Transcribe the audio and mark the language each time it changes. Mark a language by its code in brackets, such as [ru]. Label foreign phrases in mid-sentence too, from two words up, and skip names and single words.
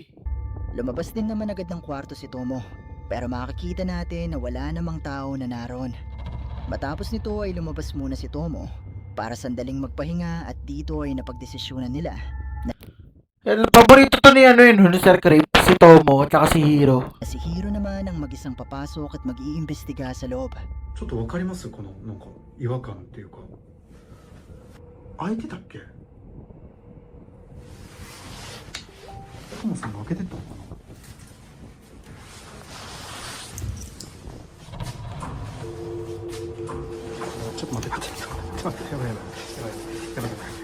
[tl] Lumabas din naman agad ng kwarto si Tomo, pero makikita natin na wala namang tao na naroon. Matapos nito ay lumabas muna si Tomo para sandaling magpahinga at dito ay napagdesisyonan nila Yan, paborito to ni ano yun, Sir Creep, si Tomo at saka si Hiro. na si Hiro naman ang mag-isang papasok at mag-iimbestiga sa loob. [ja] ちょっとわかります？このなんか違和感っていうか、開いてたっけ？トモさんが開けてったのかな？ちょっと待って待ってちょっと待って、やばいやばいやばいやばいやばい。